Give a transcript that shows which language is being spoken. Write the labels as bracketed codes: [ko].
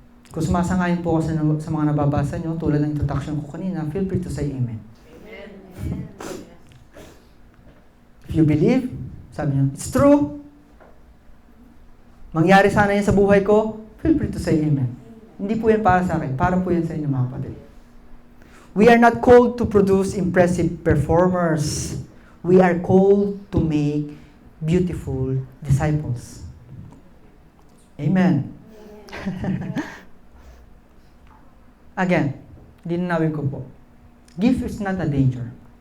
[tl] Kung sumasangayon po ako sa mga nababasa nyo, tulad ng introduction ko kanina, [en] feel free to say amen. Amen. If you believe, [tl] sabi nyo, [en] it's true. [tl] Mangyari sana yan sa buhay ko, [en] feel free to say amen. [tl] Hindi po yan para sa akin, para po yan sa inyo mga kapatid. [en] We are not called to produce impressive performers. We are called to make beautiful disciples. Amen. Again, [tl] linawin ko po. [en] Gift is not a danger.